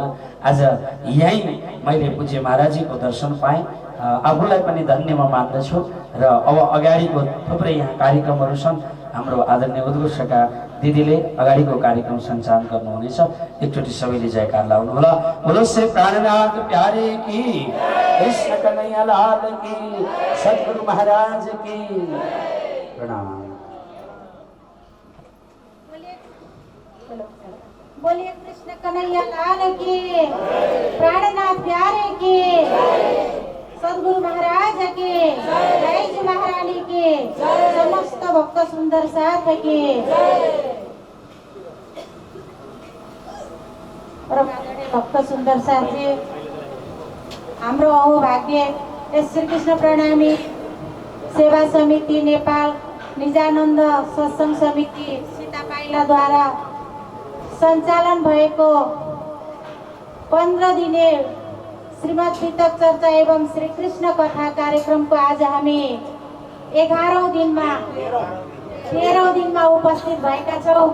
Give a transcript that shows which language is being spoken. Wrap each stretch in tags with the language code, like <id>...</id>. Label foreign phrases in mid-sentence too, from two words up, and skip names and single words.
<ne>आज यहीँ मैले पूज्य महाराजीको दर्शन पाएँ, आफूलाई पनि धन्य म मान्दछु। र अब अगाडिको थुप्रै यहाँ कार्यक्रमहरू छन्। हाम्रो आदरणीय उद्घोषका दिदीले अगाडिको कार्यक्रम सञ्चालन गर्नुहुनेछ। एकचोटि सबैले जयकार लाउनु होला।</ne> <hi>बोलो श्री प्राणनाथ प्यारे की, कृष्ण कन्हैया लाल की, सद्गुरु महाराज की प्रणाम। बोलिए कृष्ण कन्हैया लाल की, प्राणनाथ प्यारे की, सद्गुरु महाराज की, जय जी महारानी की, समस्त भक्त सुंदर साथ की।</hi> <ne>भक्त सुंदर साथी हाम्रो अहोभाग्य यस श्री कृष्ण प्रणामी सेवा समिति नेपाल निजानन्द सत्संग समिति सीता पाइलाद्वारा सञ्चालन भएको 15 दिने श्रीमद् पितक चर्चा एवं श्री कृष्ण कथा कार्यक्रमको आज हामी 11औं दिनमा उपस्थित भएका छौं।</ne>